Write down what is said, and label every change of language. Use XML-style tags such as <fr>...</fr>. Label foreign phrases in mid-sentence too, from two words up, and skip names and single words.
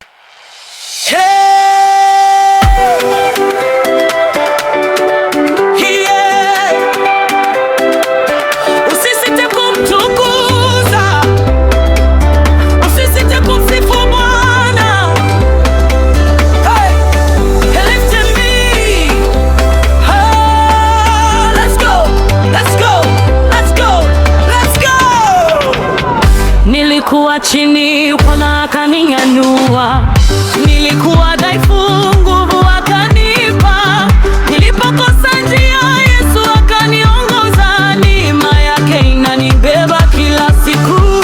<sw>Hey! Yeah! Usisite kumtukuza. Usisite kumsifu Bwana.</sw> <en>Hey! He lifted me. Oh, let's go. Let's go. Let's go. Let's go.</en> <sw>Nilikuwa chini, Bwana akaninyanyua. Nilikuwa dhaifu, nguvu akanipa. Nilipokosa njia, Yesu akaniongoza. Neema yake inanibeba kila siku.</sw>